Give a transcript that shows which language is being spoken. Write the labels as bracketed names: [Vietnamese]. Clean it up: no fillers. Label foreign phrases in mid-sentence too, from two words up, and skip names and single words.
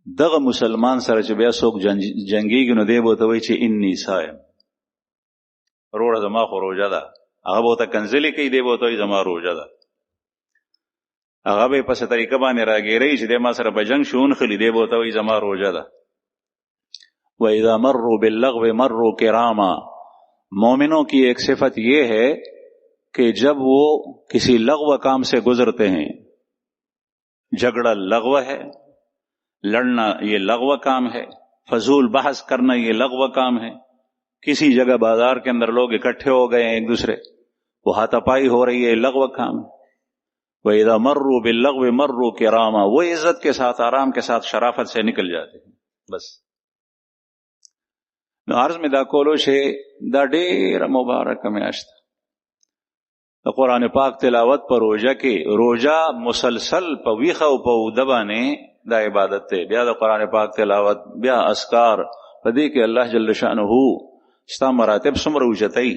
[Pashto] دغه مسلمان سره چې بیا څوک جنگیږي نو دی به ورته وایي چې [Arabic] انی صائم، [Pashto] وروره زما خو روژه ده. هغه به ورته کنځلې کوي، دی به ورته وایي زما روژه ده. هغه به یې په څه طریقه باندې راګیروي چې دی ما سره په جنګ شو ونښلي، دی به ورته وایي زما روژه ده. [Arabic] وَإِذَا مَرُّوا بِاللَّغْوِ مَرُّوا كِرَامًا. [Urdu] مومنوں کی ایک صفت یہ ہے کہ جب وہ کسی لغو کام سے گزرتے ہیں، جھگڑا لغو ہے، لڑنا یہ لغو کام ہے، فضول بحث کرنا یہ لغو کام ہے، کسی جگہ بازار کے اندر لوگ اکٹھے ہو گئے ہیں ایک دوسرے، وہ ہاتھاپائی ہو رہی ہے، لغو کام ہے. [Arabic] وَإِذَا مَرُّوا بِاللَّغْوِ مَرُّوا كِرَامًا. [Urdu] وہ عزت کے ساتھ، آرام کے ساتھ، شرافت سے نکل جاتے ہیں. [Pashto] بس نو عرض می دا کولو چې دا ډیره مبارکه میاشت د قرآن پاک تلاوت په روژه کې، روژه مسلسل په ویښه او په اوده باندې دا عبادت دی. بیا د قرآن پاک تلاوت، بیا اذکار، په دې کې الله جل شانه ستا مراتب څومره اوچتوي.